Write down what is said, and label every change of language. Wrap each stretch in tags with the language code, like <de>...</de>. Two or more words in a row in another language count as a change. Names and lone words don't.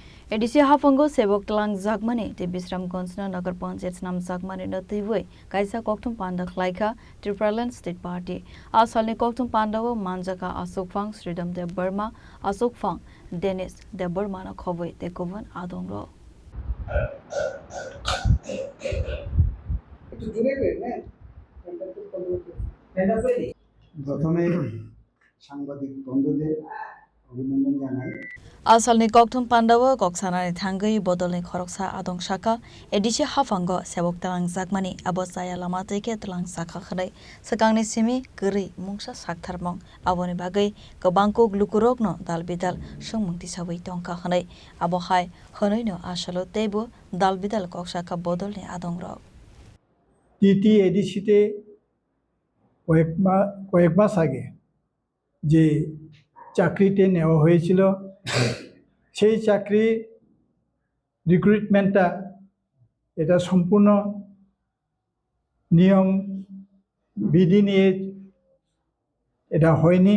<trp>एडिसी हाफंगो सेवक तलांग जागमानी ते बिश्रामगंज नगर पंचायत नाम जागमानी नतीबुई काइसा कोक्तुम पांडा खलाइखा त्रिपुरालैंड स्टेट पार्टी आसालनि कोक्तुम पांडाव मानजाका अशोक फांग श्रीडम देव बर्मा अशोक फांग डेनिस देव बर्मा न खबुई ते गुबुन आदंगरो</trp> <bn>প্রথমে সাংবাদিক বন্ধুদের অভিনন্দন জানাই।</bn> <trp>आसालनि कोक्तुम पांडाव कोक्सानानि थांगई बदलनि खरकसा आदं शाखा एडिसी हाफांगो सेवक तलांग जागमानी आबो जाया लामा तेके तलांग शाखा खनै सकांनि सिमी गरै मुंसा साकथारमं आबोनि बागै गोबांको ग्लुकुरकनो दाल बिदाल सोंमंति साबै टंका खनै आबो हाय हनैनो आसालो तेबो दाल बिदाल कोकसाका बदलनि आदंग्र</trp> <bn>টিটি এডিসিতে কয়েক মাস আগে যে চাকরিতে নেওয়া হয়েছিল সেই চাকরি রিক্রুটমেন্টটা এটা সম্পূর্ণ নিয়ম বিধি নিয়ে এটা হয়নি।</bn>